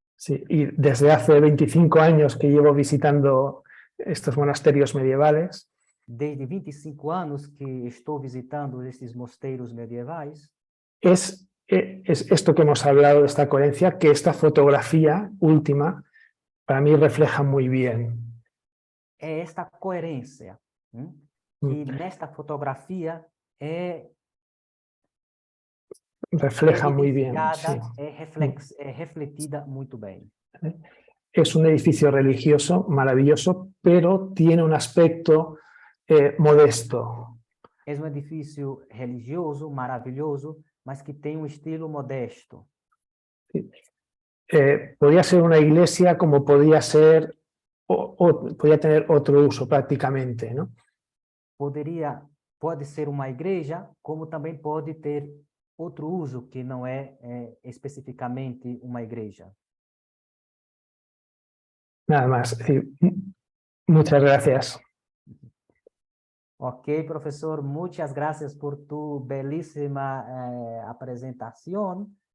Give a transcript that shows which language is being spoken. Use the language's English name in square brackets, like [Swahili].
[Spanish] sí, y desde hace 25 años que llevo visitando estos monasterios medievales, [Portuguese] desde 25 anos que estou visitando esses mosteiros medievais, [Spanish] es esto que hemos hablado de esta coherencia, que esta fotografía última para mí refleja muy bien. [Portuguese] é esta coerência, que nesta fotografia [Spanish] Refleja muy bien. Sí. [Portuguese] É refletida muito bem. [Spanish] Es un edificio religioso maravilloso, pero tiene un aspecto modesto. [Portuguese] É um edifício religioso, maravilhoso, mas que tem um estilo modesto. [Spanish] Podría ser una iglesia como podía ser, podía tener otro uso prácticamente, ¿no? [Portuguese] Pode ser uma igreja, como também pode ter outro uso que não é especificamente uma igreja. [Spanish] Nada más. Sí, muchas gracias. [Portuguese] Ok, professor, [Spanish] muchas gracias [Portuguese] por tu belíssima apresentação.